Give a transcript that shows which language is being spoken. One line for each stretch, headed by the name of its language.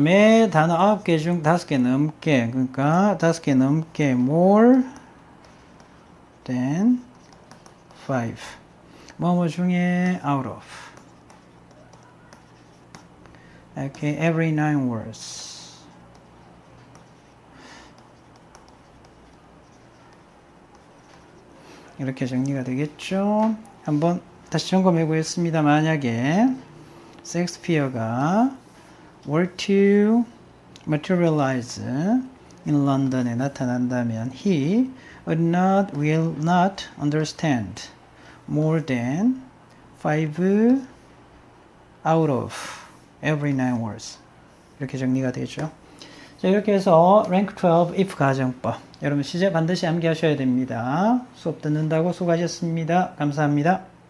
Korean: 매 단어 9개 중 5개 넘게 그러니까 5개 넘게
English: more than 5
Korean: 뭐뭐 중에
English: out of okay, every 9 words
Korean: 이렇게 정리가 되겠죠. 한번 다시 점검해 보겠습니다. 만약에 셰익스피어가
English: were to materialize in London에
Korean: 나타난다면
English: he will not understand more than 5 out of every 9 words
Korean: 이렇게 정리가 되죠. 자, 이렇게 해서 rank 12 if 가정법 여러분 시제 반드시 암기하셔야 됩니다. 수업 듣는다고 수고하셨습니다. 감사합니다.